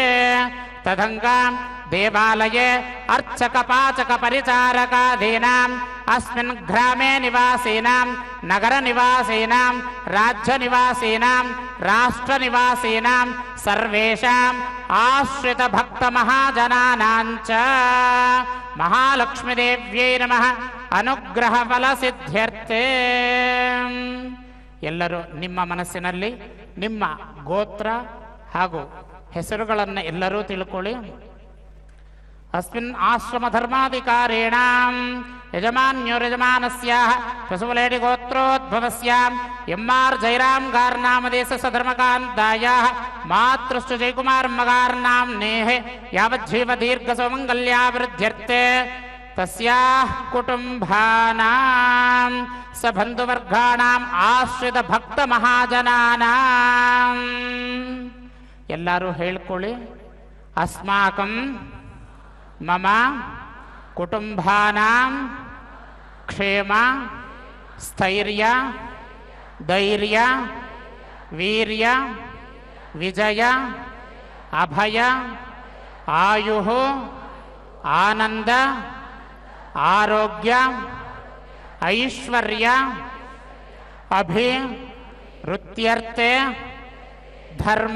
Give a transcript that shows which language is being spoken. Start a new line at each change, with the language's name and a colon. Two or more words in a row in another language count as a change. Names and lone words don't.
Sanskrit: तदंगा देवालये अर्चक पाचक परिचारकादीनाम् अस्मिन् ग्रामे निवासीनां नगर निवासीनां राज्य निवासीनां राष्ट्र निवासीनां सर्वेषाम् आश्रित भक्त महाजनानां च महालक्ष्मीदेव्यै नमः अनुग्रह फल सिद्ध्यर्थे।
Kannada: ಎಲ್ಲರೂ ನಿಮ್ಮ ಮನಸ್ಸಿನಲ್ಲಿ ನಿಮ್ಮ ಗೋತ್ರ ಹಾಗೂ ಹೆಸರುಗಳನ್ನು ಎಲ್ಲರೂ ತಿಳ್ಕೊಳ್ಳಿ.
Sanskrit: अस्मिन् आश्रम धर्माधिकारेण यजमान्योर्यजमानस्याः पशुवलेडि गोत्रोद्भवस्याम् एम्.आर्. जयराम गार्नामदेशस्य धर्मकान्तायाः मातृश्च जयकुमार मगार्नाम्नेः यावज्जीव दीर्घसुमङ्गल्याभिवृद्ध्यर्थे तस्याः कुटुम्बानां सबन्धुवर्गाणाम् आश्रित भक्त महाजनानां
Kannada: ಎಲ್ಲರೂ ಹೇಳ್ಕೊಳ್ಳಿ.
Sanskrit: अस्माकं मम कुटुम्बानां क्षेम स्थैर्य धैर्य वीर्य विजय अभय आयुः आनंद आरोग्य ऐश्वर्य अभिवृद्ध्यर्थे धर्म